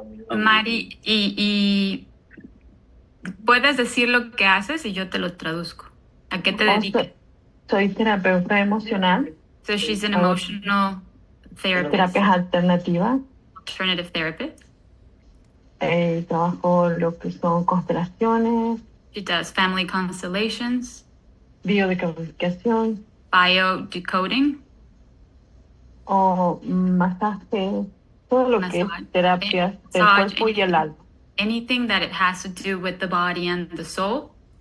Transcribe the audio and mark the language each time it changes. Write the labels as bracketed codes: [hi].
[es] Mari, y puedes decir lo que haces y yo te lo traduzco. ¿A qué te dedicas? Soy terapeuta emocional, [en] So she's an emotional therapist, [es] terapias alternativas. [en] alternative therapist. [es] Trabajo lo que son constelaciones, [en] She does family constellations, [es] biodecodificación [en] biodecoding, [es] o masaje, todo lo que es [en] Massage. [es] terapias del [en] Massage, [es] cuerpo y el alma. [en] anything that it has to do with the body and the soul.